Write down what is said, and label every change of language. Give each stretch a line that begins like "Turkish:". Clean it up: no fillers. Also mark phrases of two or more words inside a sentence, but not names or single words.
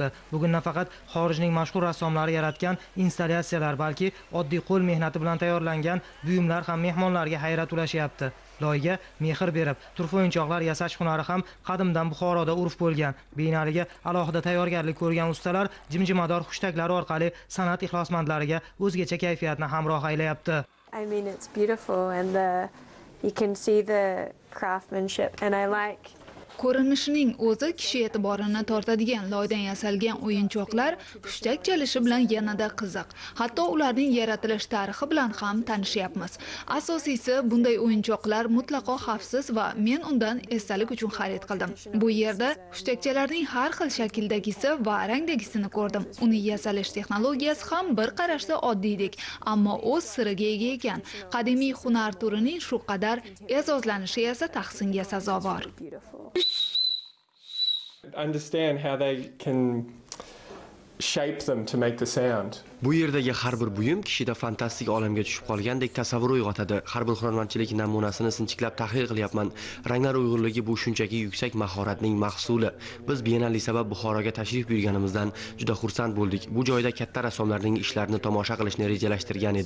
Uzbek: Bugun nafaqat xorijning mashhur rassomlari yaratgan installyatsiyalar, balki oddiy qo'l mehnati bilan tayyorlangan buyumlar ham mehmonlarga hayrat ulashyapti. Loyga mehr berib, turfa o'yinchoqlar yasash hunari ham qadimdan Buxoroda urf bo'lgan. Bienaliga alohida tayyorgarlik ko'rgan ustalar jimjimador hushtaklari orqali san'at ixlosmandlariga o'zgacha kayfiyatni hamroh aylayapti.
English: I mean, it's beautiful and you can see the craftsmanship, and I like
Uzbek: Ko'rinishining o'zi kishi e'tiborini tortadigan loydan yasalgan o'yinchoqlar hushtak chalishi bilan yanada qiziq. Hatto ularning yaratilish tarixi bilan ham tanishyapmiz. Asosiysi, bunday o'yinchoqlar mutlaqo xavfsiz va men undan esdalik uchun xarid qildim. Bu yerda hushtakchalarning har xil shakldagisi va rangdagisini ko'rdim. Uni yasalish texnologiyasi ham bir qarashda oddiydek, ammo o'z siriga ega ekan. Qadimiy hunar turining shu qadar e'zozlanishi esa tahsinga sazovor.
English: Understand how they can shape them to make the sound.
Uzbek: Bu yerdagi har bir buyum kishida fantastik olamga tushib qolgandek tasavvur uyg'otadi. Har bir hunarmandchilik namunasini sinchiklab tahlil qilyapman. Ranglar uyg'unligi bu shunchaki yuksak mahoratning mahsuli. Biz bienali sabab Buxoroga tashrif buyurganimizdan juda xursand bo'ldik. Bu joyda katta rassomlarning ishlarini tomosha qilishni rejalashtirgan edik.